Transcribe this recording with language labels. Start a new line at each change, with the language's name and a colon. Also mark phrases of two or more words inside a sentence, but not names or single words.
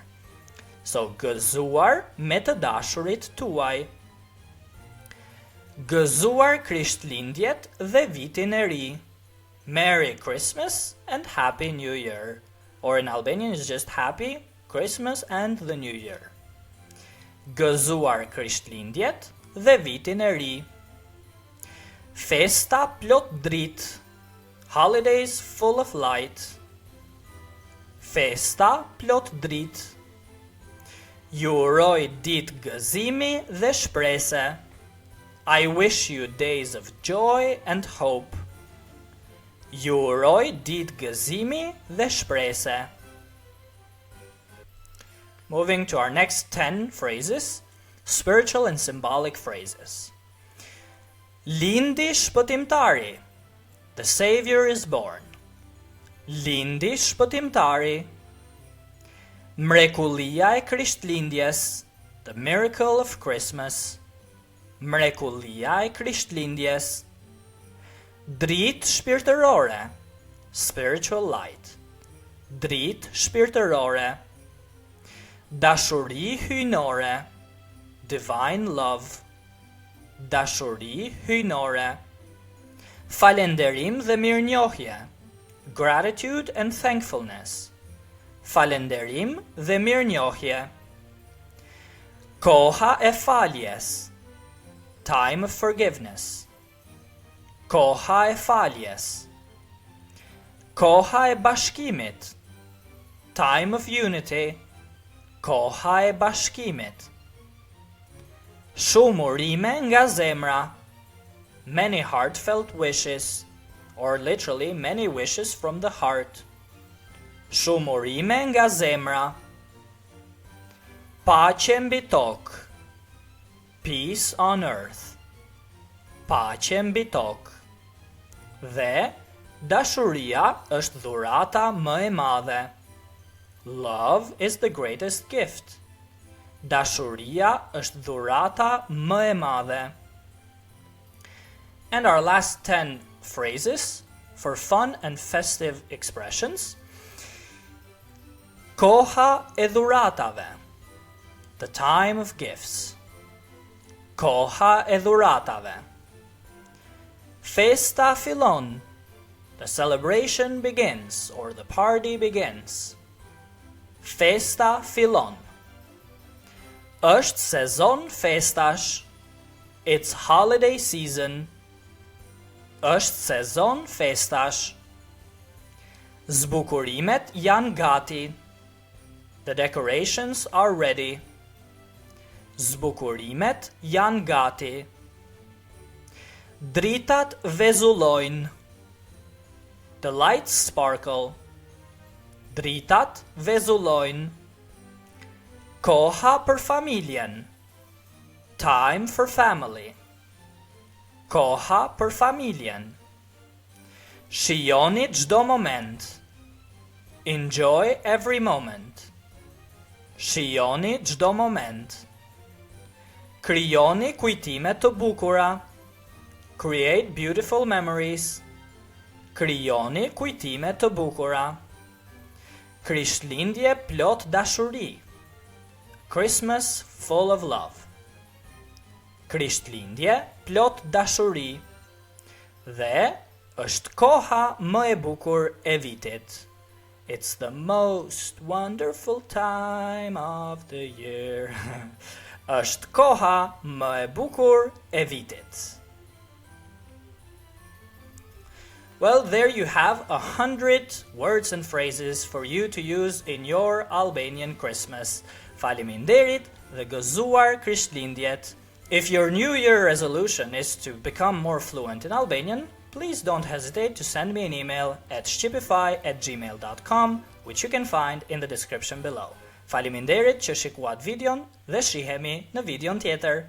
Albanian: So gëzuar me të dashurit tuaj. Gëzuar Krishtlindjet dhe vitin e ri.
English: Merry Christmas and Happy New Year. Or in Albanian it's just Happy Christmas and the New Year.
Albanian: Gëzuar Krishtlindjet dhe vitin e ri. Festa plot drit.
English: Holidays full of light.
Albanian: Festa plot drit. Ju uroj ditë gëzimi dhe shprese.
English: I wish you days of joy and hope.
Albanian: Ju uroj ditë gëzimi dhe shprese.
English: Moving to our next 10 phrases, spiritual and symbolic phrases.
Albanian: Lindi shpëtimtari.
English: The Savior is born.
Albanian: Lindi shpëtimtari. Mrekullia e Krishtlindjes.
English: The miracle of Christmas.
Albanian: Mrekullia e Krishtlindjes. Dritë shpirtërore.
English: Spiritual light.
Albanian: Dritë shpirtërore. Dashuri hyjnore.
English: Divine love.
Albanian: Dashuri hyjnore. Falënderim dhe mirënjohje.
English: Gratitude and thankfulness.
Albanian: Falënderim dhe mirënjohje. Koha e faljes.
English: Time of forgiveness.
Albanian: Koha e faljes. Koha e bashkimit.
English: Time of unity.
Albanian: Koha e bashkimit. Shumë urime nga zemra.
English: Many heartfelt wishes, or literally many wishes from the heart.
Albanian: Shumë urime nga zemra. Paqe mbi tokë.
English: Peace on earth.
Albanian: Paqe mbi tokë. Dhe dashuria është dhurata më e madhe.
English: Love is the greatest gift.
Albanian: Dashuria është dhurata më e madhe.
English: And our last 10 phrases for fun and festive expressions.
Albanian: Koha e dhuratave.
English: The time of gifts.
Albanian: Koha e dhuratave. Festa fillon.
English: The celebration begins, or the party begins.
Albanian: Festa fillon. Është sezon festash.
English: It's holiday season.
Albanian: Është sezon festash. Zbukurimet janë gati.
English: The decorations are ready.
Albanian: Zbukurimet janë gati. Dritat vezullojnë.
English: The lights sparkle.
Albanian: Dritat vezullojnë. Koha për familjen.
English: Time for family.
Albanian: Koha për familjen. Shijoni çdo moment.
English: Enjoy every moment.
Albanian: Shijoni çdo moment. Krijoni kujtime të bukura.
English: Create beautiful memories.
Albanian: Krijoni kujtime të bukura. Krishtlindje plot dashuri.
English: Christmas full of love.
Albanian: Krishtlindje plot dashuri. Dhe është koha më e bukur e vitit.
English: It's the most wonderful time of the year.
Albanian: Është koha më e bukur e vitit.
English: Well, there you have 100 words and phrases for you to use in your Albanian Christmas.
Albanian: Faleminderit dhe gëzuar Krishtlindjet.
English: If your New Year resolution is to become more fluent in Albanian, please don't hesitate to send me an email at shqipify@gmail.com, which you can find in the description below.
Albanian: Faleminderit që shikuat videon dhe shihemi në videon tjetër.